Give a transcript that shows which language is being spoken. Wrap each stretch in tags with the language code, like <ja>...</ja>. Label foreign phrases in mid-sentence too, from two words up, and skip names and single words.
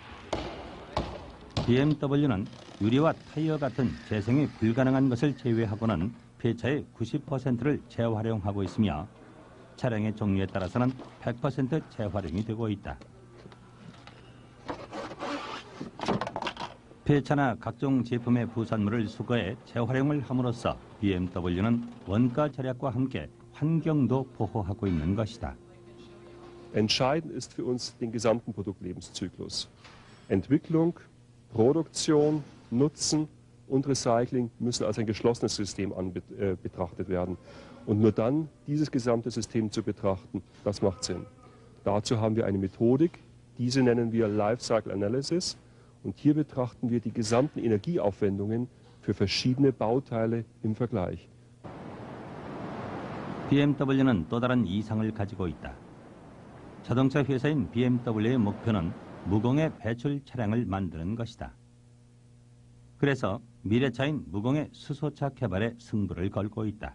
<ko>BMW는 유리와 타이어 같은 재생이 불가능한 것을 제외하고는 폐차의 90%를 재활용하고 있으며 차량의 종류에 따라서는 100% 재활용이 되고 있다. 폐차나 각종 제품의 부산물을 수거해 재활용을 함으로써 BMW는 원가 절약과 함께 환경도 보호하고 있는 것이다.</ko> <de>Entscheidend ist für uns den gesamten Produktlebenszyklus. Entwicklung, Produktion, Nutzen und Recycling müssen als ein geschlossenes System betrachtet werden. Und nur dann dieses gesamte System zu betrachten, das macht Sinn. Dazu haben wir eine Methodik, diese nennen wir</de> <en>Lifecycle Analysis.</en> <de>Und hier betrachten wir die gesamten Energieaufwendungen für verschiedene Bauteile im Vergleich.</de> <ko>BMW는 또 다른 이상을 가지고 있다. 자동차 회사인 BMW의 목표는 무공해 배출 차량을 만드는 것이다. 그래서 미래차인 무공해 수소차 개발에 승부를 걸고 있다.</ko>